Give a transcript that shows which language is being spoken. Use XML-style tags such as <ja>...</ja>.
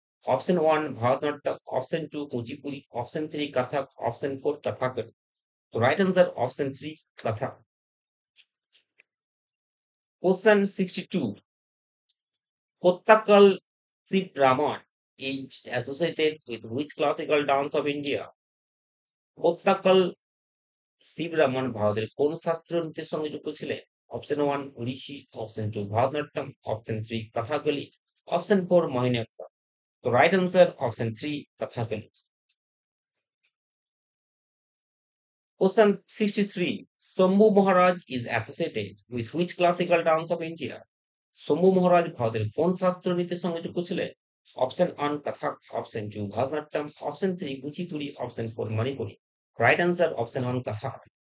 <en>Option 1 Bharatanatyam, option 2 Kuchipudi, option 3 Kathak, option 4 Kathakali. The right answer option 3 Kathak. Question 62. Kottakal Sibraman is associated with which classical dance of India?</en> <bn>Kottakal Sibraman ভারতের কোন শাস্ত্রীয় নৃত্যের সঙ্গে যুক্ত ছিলেন?</bn> <en>Option 1 Odissi, option 2 Bharatanatyam, option 3 Kathakali, option 4 Mohiniyattam. The right answer option 3 Kathakali. Question 63. Shambhu Maharaj is associated with which classical dance of India?</en> <bn>Shambhu মহারাজ ভারতের কোন শাস্ত্রীয় নৃত্যের সঙ্গে যুক্ত ছিলেন? Option 1 কাথাক, option 2 Bharatanatyam, option 3 Kuchipudi, option 4 Manipuri. Right answer option 1 কাথাক।</bn>